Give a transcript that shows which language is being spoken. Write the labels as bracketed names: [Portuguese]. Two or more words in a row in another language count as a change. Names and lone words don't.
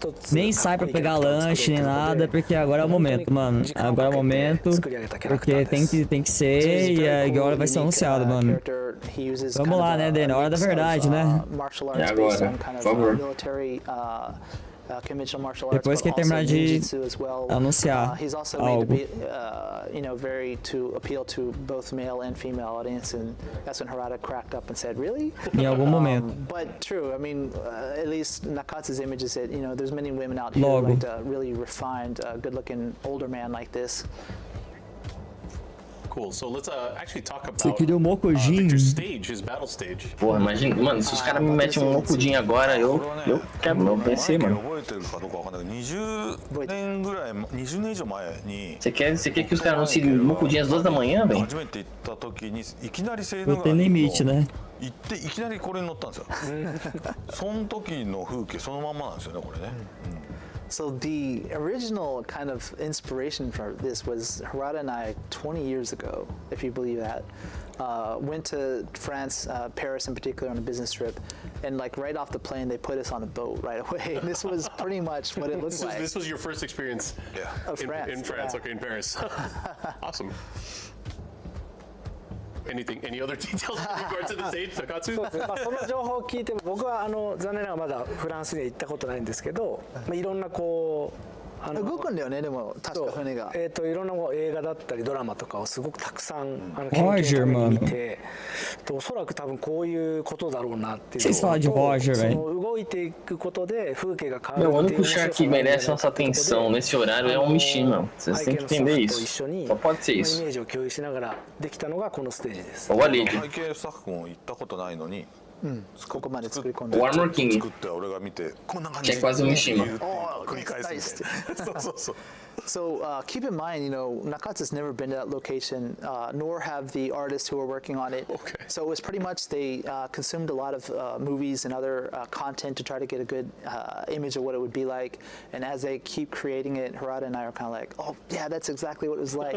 [Portuguese] Nem sai pra pegar lanche, nem nada, porque agora é o momento, mano. Agora é o momento, porque tem que ser e agora vai ser anunciado, mano. Vamos lá, né, Daniel? Hora da verdade, né? É agora, por favor. Depois que terminar de anunciar [English] he's also [Portuguese] algo. [English] made very to appeal to both male and female audience, and that's when Harada cracked up and said, "Really?" [Portuguese] Em algum momento. [English] But true. I mean, at least Nakatsu's image is that there's many women out here who like a really refined, good-looking older man like this. Cool. So let's actually talk about [Portuguese] Você queria o Mokujin? [English] Victor's stage, his battle stage. [Portuguese] Porra, imagina, mano, se os caras me metem um Mokujin agora, eu quebro meu PC, mano. Você quer que os caras anunciem Mokujin às 2 da manhã, velho? Não tem limite, né? [Japanese] 行っていきなりこれに乗ったんですよ。その時の風景そのまんまなんですよね、これね。 [English] So the original kind of inspiration for this was Harada and I 20 years ago, if you believe that. Went to France, Paris in particular, on a business trip, and like right off the plane, they put us on a boat right away. And this was pretty much what it looked like. This was your first experience of France. In France, okay, in Paris. Awesome. Any other details in regards to the stage, Nakatsu? [Japanese] その情報を聞いて僕は残念ながらまだフランスには行ったことないんですけど、いろんなこう動くんだよね、でも確か船が。いろんな映画だったりドラマとかをすごくたくさん研究の見て、おそらく多分こういうことだろうなっていうのと、動いていくことで風景が変わる。 [Portuguese] O único char que merece nossa atenção nesse horário é o Mishima. Vocês têm que entender isso. Só pode ser isso. [Japanese] イメージを共有しながらできたのがこのステージです。 [Portuguese] Ou a Lady. [Japanese] 背景スタッフも行ったことないのに。ここまで作り込んで [Portuguese] O Armor King, [Japanese] 作って俺が見てこんな感じで [Portuguese] que é quase um Mishima. [Japanese] 繰り返すみたいな。そうそうそう。 [English] So keep in mind, Nakatsu's never been to that location, nor have the artists who are working on it. Okay. So it was pretty much they consumed a lot of movies and other content to try to get a good image of what it would be like. And as they keep creating it, Harada and I are kind of like, oh yeah, that's exactly what it was like.